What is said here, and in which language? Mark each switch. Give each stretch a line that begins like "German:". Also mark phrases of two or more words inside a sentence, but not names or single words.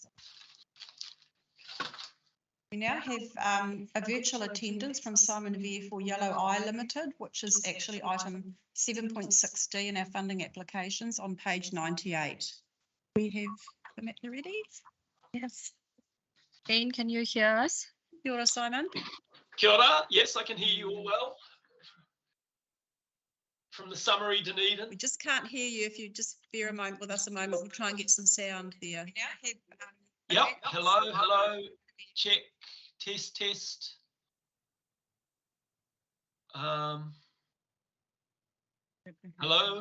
English: We now have a virtual attendance from Simon Veer for Yellow Eye Limited, which is actually item 7.6D in our funding applications on page 98. We have the matter ready? Yes. Jane, can you hear us?
Māori: Kia ora, Simon. Kia ora.
English: Yes, I can hear you all well. From the summary Dunedin. We just can't hear you. If you just bear a moment with us a moment, we'll try and get some sound there. We now have, Yep. Hello. Check. Test. Hello.